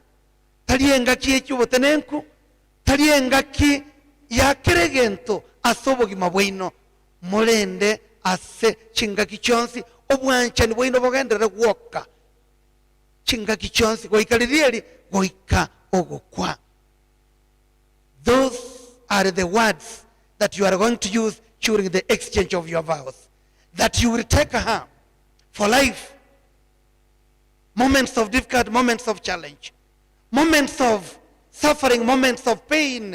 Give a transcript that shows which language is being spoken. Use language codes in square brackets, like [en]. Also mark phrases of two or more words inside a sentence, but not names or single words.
[guz] Talienga kiekyubotenenku. Talienga ki yakeregento asobogima bwaino. Molende ase chingaki chonsi obwanchani bwaino bogendere gwoka. Chingaki chonsi goikalirieri goika ogokwa. [en] Those are the words that you are going to use during the exchange of your vows. That you will take her for life. Moments of difficult, moments of challenge. Moments of suffering, moments of pain.